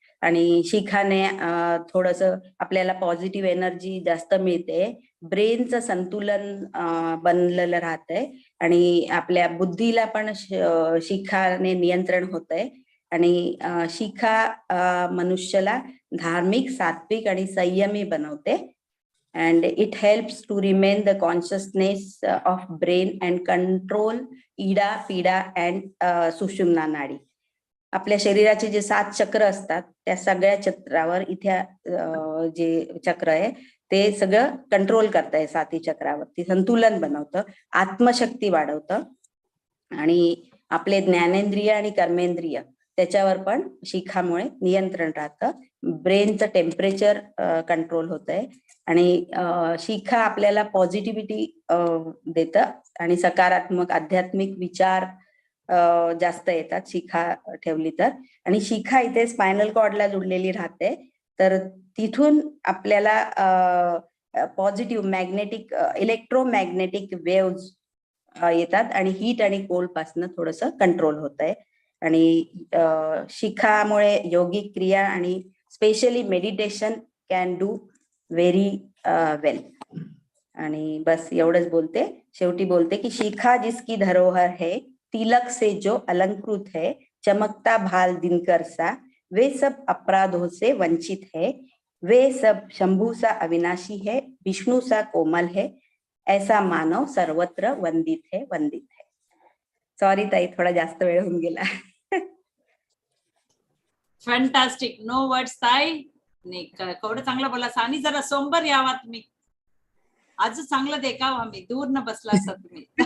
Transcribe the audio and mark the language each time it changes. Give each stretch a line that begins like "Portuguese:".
Marathi: आणि शिखाने थोडस आपल्याला पॉझिटिव्ह एनर्जी जास्त मिळते, ब्रेनचं संतुलन बनलेलं राहतंय आणि आपल्या बुद्धीला पण शिखाने नियंत्रण होतंय. आणि शिखा मनुष्याला धार्मिक, सात्विक आणि संयमी बनवते.
English: and it helps to remain the consciousness of brain and control Ida, Pida and Sushumna nadi.
Marathi: आपल्या शरीराचे जे 7 चक्र असतात त्या सगळ्या चक्रावर इथे जे चक्र आहे ते सगळं कंट्रोल करताय. 7 चक्रावरती संतुलन बनवतं, आत्मशक्ती वाढवतं आणि आपले ज्ञानेंद्रिय आणि कर्मेंद्रिय त्याच्यावर पण शिखामुळे नियंत्रण राहतं. ब्रेनचं टेम्परेचर कंट्रोल होतंय आणि शिखा आपल्याला पॉझिटिव्हिटी देतं आणि सकारात्मक आध्यात्मिक विचार जास्त येतात शिखा ठेवली तर. आणि शिखा इथे स्पायनल कॉर्डला जुडलेली राहते, तर तिथून आपल्याला पॉझिटिव्ह मॅग्नेटिक इलेक्ट्रोमॅग्नेटिक वेव्ज येतात आणि हीट आणि कोल्ड पासून थोडस कंट्रोल होतंय. आणि शिखामुळे योगिक क्रिया आणि specially meditation
English: Can do very well.
Marathi: आणि बस एवढंच बोलते. शेवटी बोलते की
Hindi: शिखा जिसकी धरोहर है तिलक से जो अलंकृत है चमकता भाल दिनकर सा वे सब अपराधों से वंचित है वे सब शंभू सा अविनाशी है विष्णु सा कोमल है ऐसा मानव सर्वत्र वंदित है वंदित है.
Marathi: सॉरी ताई, थोडा जास्त वेळ होऊन गेला. फॅन्टास्टिक, नो वर्ड्स ताई. केवढं चांगलं बोला. आणि जरा सोंबर यावा तुम्ही, आज चांगलं देखाव आम्ही, दूर न बसला असता तुम्ही.